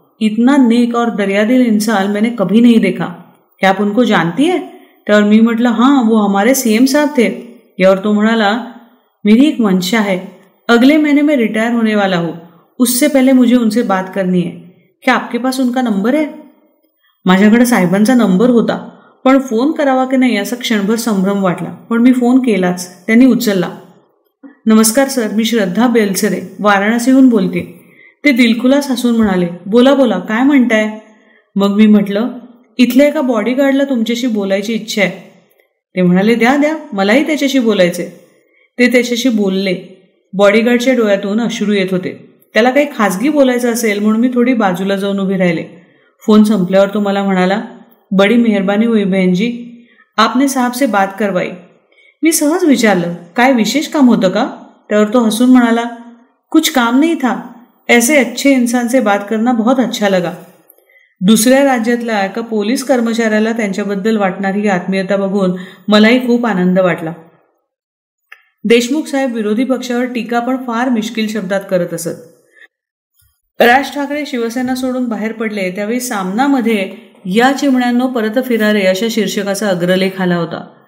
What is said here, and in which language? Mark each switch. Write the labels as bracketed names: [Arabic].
[Hindi] इतना नेक और दरियादिल इंसान मैंने कभी नहीं देखा, क्या आप उनको जानती है? [Marathi] त्यावर मी म्हटलं, [Hindi] हाँ वो हमारे सीएम साहब थे। [Marathi] यावर तो म्हणाला, [Hindi] मेरी एक मंशा है, अगले महीने में रिटायर होने वाला हूँ, उससे पहले मुझे उनसे बात करनी है, क्या आपके पास उनका नंबर है? [Marathi] माझ्याकडे साहेबांचा नंबर होता, पण फोन करावा की नाही असा क्षणभर संभ्रम वाटला, पण मी फोन केलाच। त्यांनी उचलला। नमस्कार सर, मी श्रद्धा बेलसरे वाराणसीहून बोलते। ते दिलखुलास हसून म्हणाले, बोला बोला, काय म्हणताय? मग मी म्हटलं, इथल्या एका बॉडीगार्डला तुमच्याशी बोलायची इच्छा आहे। ते म्हणाले, द्या द्या, मलाही त्याच्याशी बोलायचे। ते त्याच्याशी बोलले। बॉडीगार्डच्या डोळ्यातून अश्रू येत होते। त्याला काही खाजगी बोलायचं असेल म्हणून मी थोडी बाजूला जाऊन उभी राहिले। फोन संपल्यावर तो मला म्हणाला, [Hindi] बड़ी मेहरबानी हुई बहन जी, आपने साहब से बात करवाई। [Marathi] मी सहज विचारलं, काय विशेष काम होतं का? त्यावर तो हसून म्हणाला, [Hindi] कुछ काम नहीं था, ऐसे अच्छे इंसान से बात करना बहुत अच्छा लगा। [Marathi] दुसऱ्या राज्यातल्या एका पोलीस कर्मचाऱ्याला त्यांच्याबद्दल वाटणारी आत्मीयता बघून मलाही खूप आनंद वाटला। देशमुख साहेब विरोधी पक्षावर टीका पण फार मिश्किल शब्दात करत असत। राज ठाकरे शिवसेना सोडून बाहेर पडले त्यावेळी सामनामध्ये या चिमण्यांनो परत फिरारे अशा शीर्षकाचा अग्रलेख आला होता।